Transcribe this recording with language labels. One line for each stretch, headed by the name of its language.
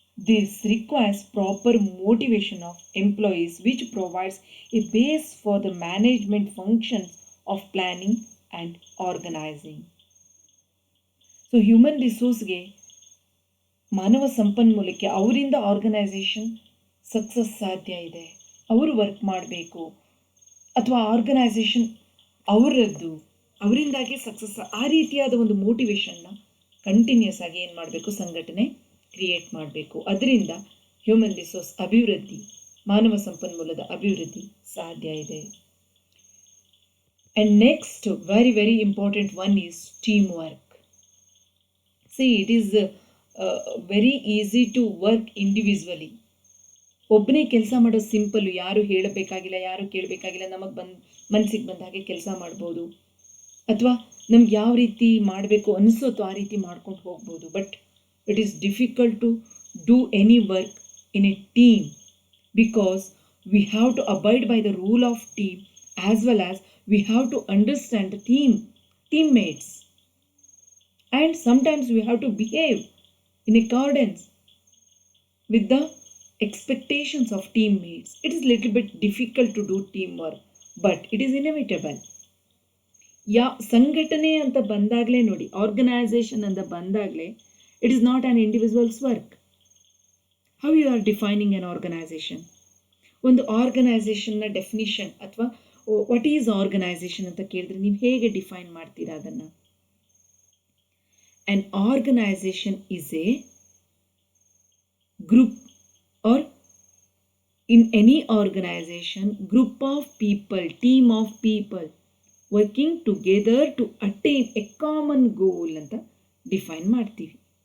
English: This requires proper motivation of employees, which provides a base for the management functions of planning and organizing.
Kannada: So human resource-ಗೆ, ಮಾನವ ಸಂಪನ್ಮೂಲಕ್ಕೆ ಅವರಿಂದ organisation success ಸಾಧ್ಯ ಇದೆ. ಅವರು work ಮಾಡಬೇಕು, ಅಥವಾ organisation ಅವರಿಂದಾಗಿ success, ಆ ರೀತಿಯಾದ ಒಂದು ಮೋಟಿವೇಶನ್ನ ಕಂಟಿನ್ಯೂಸ್ ಆಗಿ ಏನು ಮಾಡಬೇಕು? ಸಂಘಟನೆ ಕ್ರಿಯೇಟ್ ಮಾಡಬೇಕು. ಅದರಿಂದ ಹ್ಯೂಮನ್ ರಿಸೋರ್ಸ್ ಅಭಿವೃದ್ಧಿ, ಮಾನವ ಸಂಪನ್ಮೂಲದ ಅಭಿವೃದ್ಧಿ ಸಾಧ್ಯ ಇದೆ.
English: And next very very important one is team work. See, it is very easy to work individually.
Kannada: ಒಬ್ಬನೇ ಕೆಲಸ ಮಾಡೋದು ಸಿಂಪಲ್ಲು, ಯಾರು ಹೇಳಬೇಕಾಗಿಲ್ಲ, ಯಾರು ಕೇಳಬೇಕಾಗಿಲ್ಲ, ನಮಗೆ ಮನಸ್ಸಿಗೆ ಬಂದ ಹಾಗೆ ಕೆಲಸ ಮಾಡ್ಬೋದು, ಅಥವಾ ನಮ್ಗೆ ಯಾವ ರೀತಿ ಮಾಡಬೇಕು ಅನಿಸುತ್ತೋ ಆ ರೀತಿ ಮಾಡ್ಕೊಂಡು ಹೋಗ್ಬೋದು.
English: But it is difficult to do any work in a team, because we have to abide by the rule of team, as well as we have to understand the teammates, and sometimes we have to behave in accordance with the expectations of teammates. It is little bit difficult to do teamwork, but it is inevitable.
Kannada: ಸಂಘಟನೆ ಅಂತ ಬಂದಾಗಲೇ ನೋಡಿ, organisation ಅಂತ ಬಂದಾಗಲೇ
English: It is not on individuals work. How you are defining an organisation?
Kannada: ಒಂದು ಆರ್ಗನೈಸೇಷನ್ನ definition ಅಥವಾ
English: what is organisation
Kannada: ಅಂತ ಕೇಳಿದ್ರೆ ನೀವು ಹೇಗೆ ಡಿಫೈನ್ ಮಾಡ್ತೀರಾ ಅದನ್ನು?
English: An organization is a group, or in any organization, group of people, team of people working together to attain a common goal
Kannada: ಅಂತ define ಮಾಡ್ತೀವಿ.